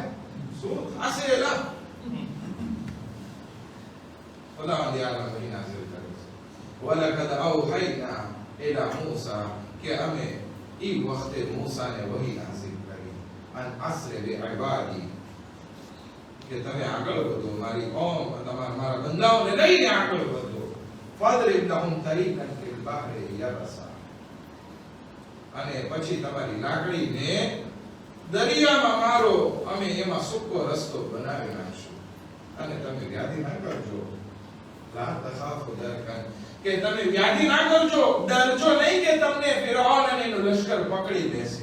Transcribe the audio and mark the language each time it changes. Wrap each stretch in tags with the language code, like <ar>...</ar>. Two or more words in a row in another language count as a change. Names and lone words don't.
<gu>શું થશે? એલા ખુદાવંદ આલમ વહી નાઝિલ કરે છે.</gu> <ar>ولقد أوحينا إلى موسى,</ar> <gu>કે અમે ઈ વખતે મૂસાને વહી નાઝિલ કરી,</gu> <ar>أن أسر بعبادي,</ar> <gu>કે તમે આગળ વધો, મારી કોમ મારા બંદાઓને લઈને આગળ વધો.</gu> <ar>فاضرب لهم طريقا في البحر يبسا,</ar> <gu>અને પછી તમારી લાકડીને દરિયામાં મારો, અમે એમાં સૂકો રસ્તો બનાવી નાખશું. અને તમે વ્યાધિ ના કરજો,</gu> <ar>لا تخاف دركا,</ar> <gu>કે તમે વ્યાધિ ના કરજો, ડરજો નહીં કે તમને ફિરૌન અને એનો લશ્કર પકડી લેશે.</gu>